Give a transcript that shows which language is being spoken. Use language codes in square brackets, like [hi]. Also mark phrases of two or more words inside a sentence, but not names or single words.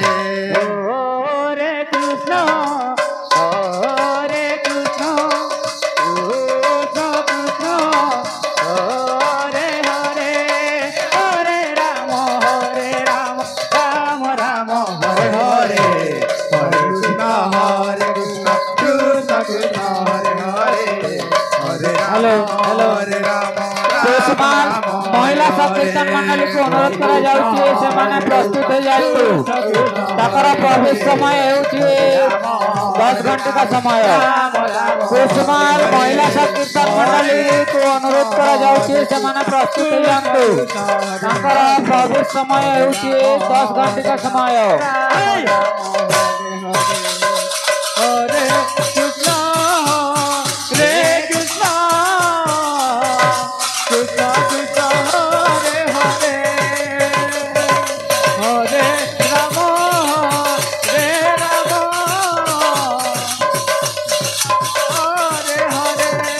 [sa] Hare Krishna, Krishna Krishna, Hare Hare, Hare Rama, Rama Rama, Hare Hare. Hare Krishna, Krishna Krishna, Hare Hare, Hare [en] Hello, hello. [sa] Hare Rama, [or] ବର୍ତ୍ତମାନ ମହିଳା ସଂକୀର୍ତ୍ତନ ମଣ୍ଡଳୀକୁ ଅନୁରୋଧ କରାଯାଉଛି ସେମାନେ ପ୍ରସ୍ତୁତ ହେଇଯାନ୍ତୁ ତାଙ୍କର ପ୍ରବେଶ ସମୟ ହେଉଛି 10 ଘଣ୍ଟିକା ସମୟ କୁସୁମାଲ ମହିଳା ସଂକୀର୍ତ୍ତନ ମଣ୍ଡଳୀକୁ ଅନୁରୋଧ କରାଯାଉଛି ସେମାନେ ପ୍ରସ୍ତୁତ ହେଇଯାନ୍ତୁ ତାଙ୍କର ପ୍ରବେଶ ସମୟ ହେଉଛି 10 ଘଣ୍ଟିକା ସମୟ [sa] Hare Krishna, Krishna Krishna Krishna, Hare Hare, Hare Rama, Rama, Hare Hare,